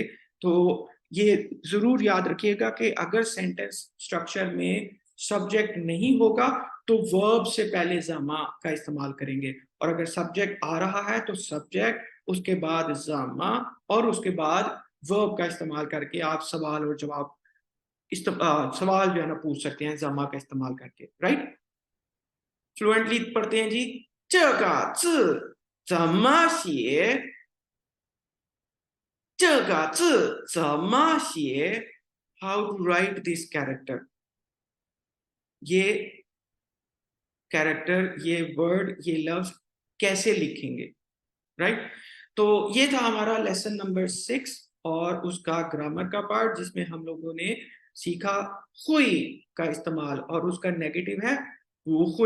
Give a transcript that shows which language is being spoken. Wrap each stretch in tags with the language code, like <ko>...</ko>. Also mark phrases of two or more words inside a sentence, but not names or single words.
<hi>तो ये जरूर याद रखिएगा कि अगर</hi> <en>sentence structure</en> <hi>में सब्जेक्ट नहीं होगा तो वर्ब से पहले जमा का इस्तेमाल करेंगे, और अगर सब्जेक्ट आ रहा है तो सब्जेक्ट, उसके बाद जमा, और उसके बाद वर्ब का इस्तेमाल करके आप सवाल और जवाब सवाल जो है ना पूछ सकते हैं जमा का इस्तेमाल करके, राइट। फ्लुएंटली पढ़ते हैं जी।</hi> <zh>这个字怎么写？这个字怎么写？</zh> <en>How to write this character?</en> <hi>ये कैरेक्टर, ये वर्ड, ये लफ्ज कैसे लिखेंगे, राइट। तो ये था हमारा</hi> <en>lesson number</en> <hi>6 और उसका ग्रामर का पार्ट, जिसमें हम लोगों ने सीखा हुई का इस्तेमाल, और उसका नेगेटिव है वो हुई।</hi>